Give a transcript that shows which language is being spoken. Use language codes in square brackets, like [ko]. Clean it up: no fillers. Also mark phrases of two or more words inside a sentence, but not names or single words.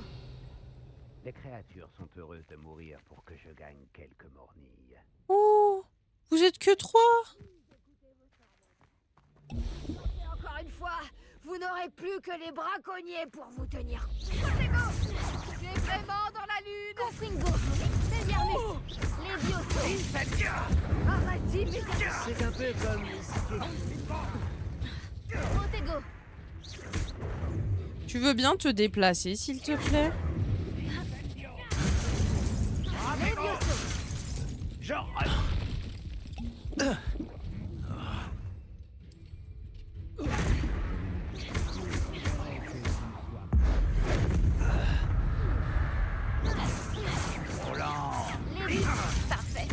[fr] Les créatures sont heureuses de mourir pour que je gagne quelques mornilles. Oh, vous êtes que 3. Et encore une fois, vous n'aurez plus que les braconniers pour vous tenir. Protego. Tu es vraiment dans la lune. Confringo. Expelliarmus. Levioso. Arrête immédiatement. C'est un peu comme Protego. Tu veux bien te déplacer, s'il te plaît? Levioso. Genre... Levioso. Parfait.